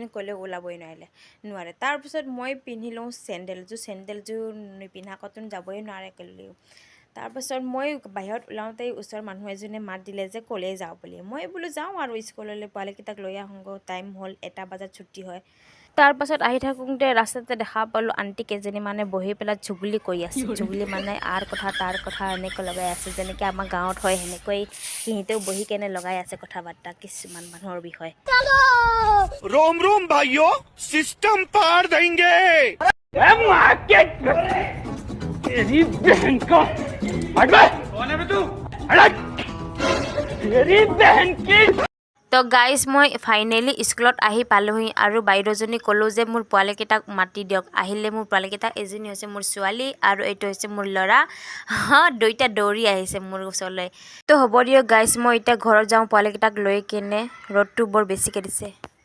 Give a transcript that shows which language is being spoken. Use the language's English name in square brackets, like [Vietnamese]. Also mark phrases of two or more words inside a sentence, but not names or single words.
[Assamese] ক'লেও ওলাবই নোৱাৰে তাৰপিছত মই পিন্ধি লওঁ চেণ্ডেলযোৰ নিপিন্ধাকতো যাবই নোৱাৰে ক'লেও তাৰপাছত মই বাহিৰত ওলাওঁতেই ওচৰৰ মানুহ এজনে মাত দিলে যে ক'লেই যাওঁ বুলি মই বোলো যাওঁ আৰু স্কুললৈ পোৱালীকেইটাক লৈ আহোঁগৈ টাইম হ'ল 1টা বজাত ছুটি হয় তাৰপাছত আহি থাকোঁতে ৰাস্তাতে দেখা পালোঁ আণ্টি কেইজনী মানে বহি পেলাই জুগুলি কৰি আছে জুগুলি মানে তাৰ কথা এনেকৈ লগাই আছে যেনেকৈ আমাৰ গাঁৱত হয় সেনেকৈ সিহঁতেও বহি কেনে লগাই আছে কথা বাৰ্তা কিছুমান মানুহৰ বিষয়ে [Hindi] रोम रोम भाइयों सिस्टम पार देंगे तेरी बहन का कौन है तू तेरी बहन की [Assamese] তো গাইজ মই ফাইনেলি স্কুলত আহি পালোহি আৰু বাইদেউজনী ক'লোঁ যে মোৰ পোৱালীকেইটাক মাতি দিয়ক আহিলে মোৰ পোৱালীকেইটা এজনী হৈছে মোৰ ছোৱালী আৰু এইটো হৈছে মোৰ ল'ৰা দুইটা দৌৰি আহিছে মোৰ ওচৰলৈ তো হ'ব দিয়ক গাইজ মই এতিয়া ঘৰত যাওঁ পোৱালীকেইটাক লৈ কেনে ৰ'দটো বৰ বেছিকৈ দিছে